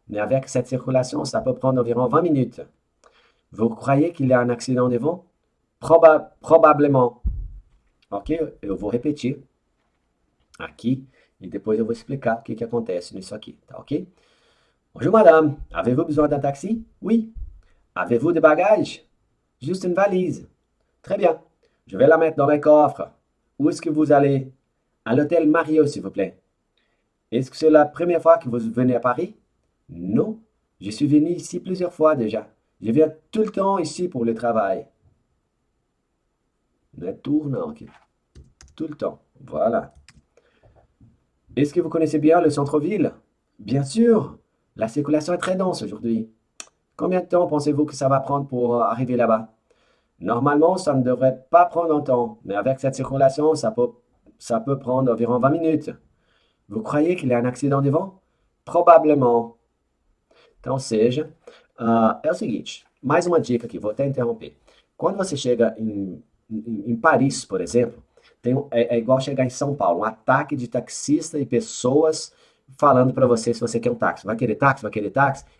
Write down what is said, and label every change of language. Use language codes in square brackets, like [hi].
[fr] Mais avec cette circulation, ça peut prendre environ 20 minutes. Vous croyez qu'il y a un accident devant? Probablement. Ok? [pt] Eu vou repetir aqui e depois eu vou explicar o que acontece nisso aqui, tá ok? [fr] Bonjour madame, avez-vous besoin d'un taxi? Oui. Avez-vous des bagages? Juste une valise. Très bien. Je vais la mettre dans le coffre. Où est-ce que vous allez? À l'hôtel Mario, s'il vous plaît. Est-ce que c'est la première fois que vous venez à Paris? Non. Je suis venu ici plusieurs fois déjà. Je viens tout le temps ici pour le travail. [pt] Não é tour, não, aqui. [fr] Tout le temps. Voilà. Est-ce que vous connaissez bien le centre-ville? Bien sûr. La circulation est très dense aujourd'hui. Combien de temps pensez-vous que ça va prendre pour arriver là-bas? Normalement, ça ne devrait pas prendre longtemps, mais avec cette circulation, ça peut prendre environ 20 minutes. Vous croyez qu'il y a un accident devant? [pt] Provavelmente. Então, seja, é o seguinte, mais uma dica aqui, vou até interromper. Quando você chega em Paris, por exemplo, é igual chegar em São Paulo, um ataque de taxista e pessoas falando para você se você quer um táxi. Vai querer táxi? Vai querer táxi?